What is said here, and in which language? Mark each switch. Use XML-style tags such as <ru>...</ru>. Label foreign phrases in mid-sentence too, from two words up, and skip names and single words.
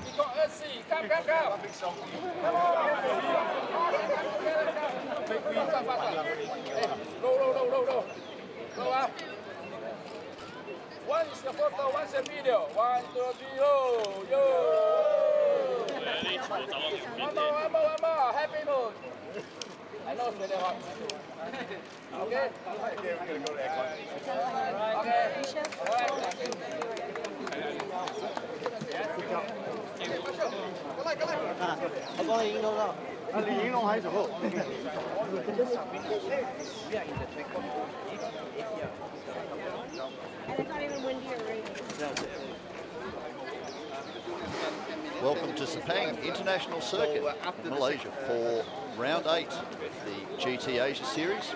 <en>We got us see. Come. One big selfie. Come on. Roll. Roll up. One is the photo, one's the video. 1, 2, 3, yo. One more. Happy moon. I know it's really hot. Okay?</en> <yue>我幫你影到啦。啊，你影我喺度。</yue> <en>And it's not even windy or raining. Welcome to Sepang International Circuit, Malaysia, for round 8 of the GT Asia Series.</en>